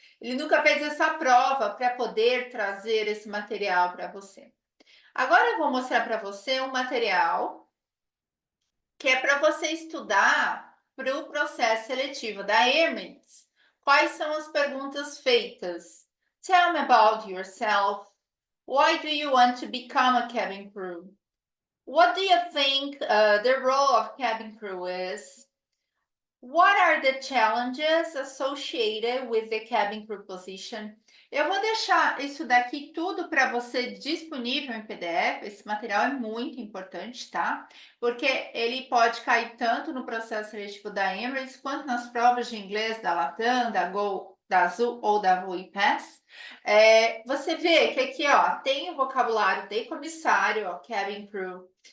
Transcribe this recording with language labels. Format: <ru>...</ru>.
<pt>Ele nunca fez essa prova para poder trazer esse material para você. Agora eu vou mostrar para você um material que é para você estudar para o processo seletivo da Emirates. Quais são as perguntas feitas?</pt> <en>Tell me about yourself. Why do you want to become a cabin crew? What do you think the role of cabin crew is? What are the challenges associated with the cabin crew position?</en> <pt>Eu vou deixar isso daqui tudo para você disponível em PDF. Esse material é muito importante, tá? Porque ele pode cair tanto no processo seletivo da Emirates quanto nas provas de inglês da Latam, da Gol da Azul ou da VoiPass, você vê que aqui, ó, tem o vocabulário de comissário, ó, cabin crew.</pt>